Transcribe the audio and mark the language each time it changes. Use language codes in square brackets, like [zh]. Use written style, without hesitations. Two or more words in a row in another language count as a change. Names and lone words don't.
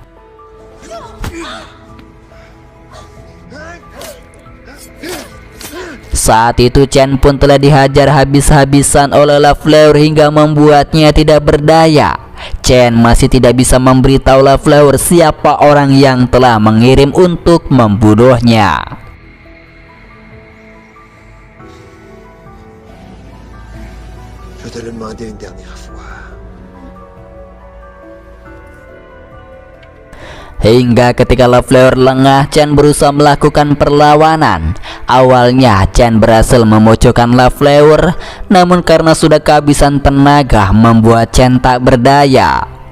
[id] Saat itu Chen pun telah dihajar habis-habisan oleh Lafleur hingga membuatnya tidak berdaya. Chen masih tidak bisa memberitahu Lafleur siapa orang yang telah mengirim untuk membunuhnya. [fr] Je te le demandais une dernière fois. [id] Hingga ketika Lafleur lengah, Chen berusaha melakukan perlawanan. Awalnya Chen berhasil memojokkan Lafleur, namun karena sudah kehabisan tenaga membuat Chen tak berdaya.